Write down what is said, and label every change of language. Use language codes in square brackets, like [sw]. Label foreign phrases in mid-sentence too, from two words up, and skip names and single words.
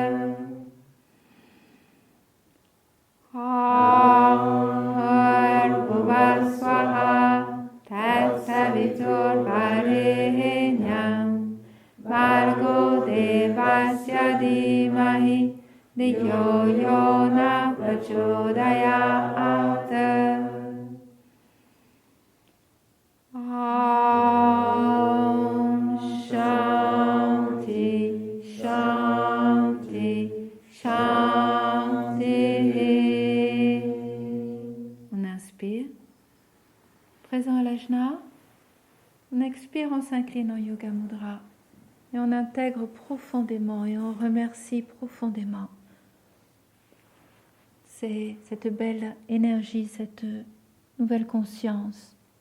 [sa] ॐ भूर्भुवः स्वाहा तत्सवितुर्वरेण्यं भर्गो देवस्य धीमहि धियो यो नः प्रचोदयात्. ॐ शान्ति, शान्ति, शान्ति. [fr] On inspire, présent à l'ajna. On expire en s'inclinant [sa] योग मुद्रा. [fr] Et on intègre profondément et on remercie profondément cette belle énergie, cette nouvelle conscience.